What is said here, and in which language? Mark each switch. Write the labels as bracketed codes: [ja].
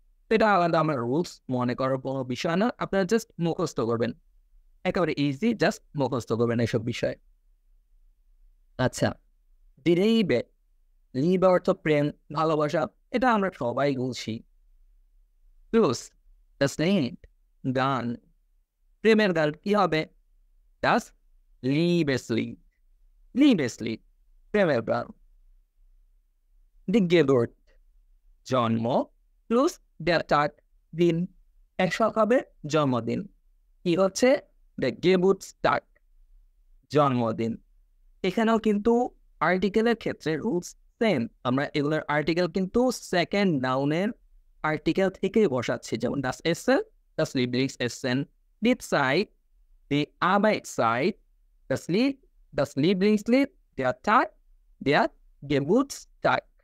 [bn] এটা আলাদা আমার রুলস মনে করার কোনো বিষয় না, আপনারা জাস্ট মুখস্থ করবেন, একেবারে ইজি, জাস্ট মুখস্থ করবেন এইসব বিষয়। আচ্ছা, দি লিবে, লিবে অর্থ প্রেম, ভালোবাসা, এটা আমরা সবাই বলছি। প্লাস [de] das Lied, [bn] গান, প্রেমের গান কি হবে? [de] das Liebeslied, Liebeslied, [bn] প্রেমের গান। দি Geburt, জন্ম, প্লাস der Tag, দিন, একসাথে হবে জন্মদিন। কি হচ্ছে? [de] the Geburtstag, জন্মদিন। [bn] এখানেও কিন্তু আর্টিকেলের ক্ষেত্রে রুলস সেম, আমরা এগুলোর আর্টিকেল কিন্তু সেকেন্ড নাউনের আর্টিকেল থেকেই বসাচ্ছি, যেমন [de] das Essen, das Lieblingsessen, die Zeit, die Arbeitszeit, das Lied, das Lieblingslied, der Tag, der Geburtstag।